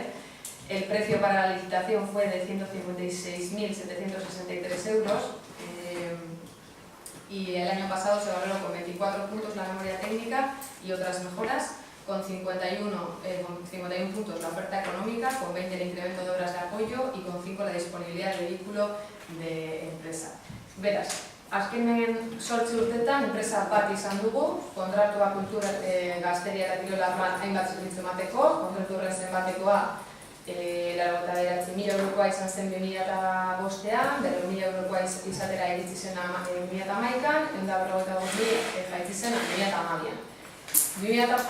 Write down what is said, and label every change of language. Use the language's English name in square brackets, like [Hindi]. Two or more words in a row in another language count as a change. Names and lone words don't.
[Spanish] El precio para la licitación fue de 156.763 euros y el año pasado se valoró con 24 puntos la memoria técnica y otras mejoras, con 51 puntos la oferta económica, con 20 el incremento de obras de apoyo y con 5 la disponibilidad del vehículo de empresa. [Basque] Beraz, azkenen 8 urtetan enpresa bat izan dugu, kontratua kultura gazteria eta kirola arloan hainbat zerbitzu emateko, kontratu horren zenbatekoa 89.000 eurokoa izan zen 2005ean, 100.000 eurokoa izatera iritsi zen 2011an, 155.000 jaitsi zen 2012an.